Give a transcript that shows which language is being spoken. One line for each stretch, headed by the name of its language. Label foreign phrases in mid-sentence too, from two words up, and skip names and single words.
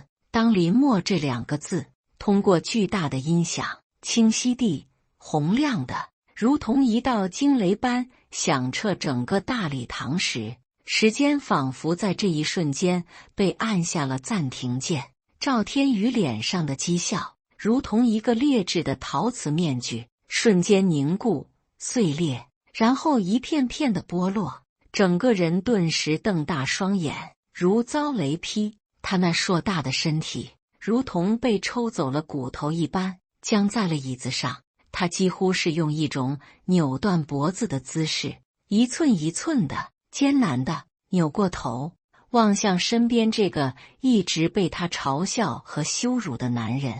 Chinese: 當林默這2個字通過巨大的音響，清晰地、洪亮的，如同一道驚雷般響徹整個大禮堂時，時間仿佛在這一瞬間被按下了暫停鍵。趙天宇臉上的譏笑，如同一個劣質的陶瓷面具，瞬間凝固、碎裂，然後一片片的剝落。整個人頓時瞪大雙眼，如遭雷劈。他那碩大的身體，如同被抽走了骨頭一般，僵在了椅子上。他幾乎是用一種扭斷脖子的姿勢，一寸一寸的、艱難的扭過頭，望向身邊這個一直被他嘲笑和羞辱的男人。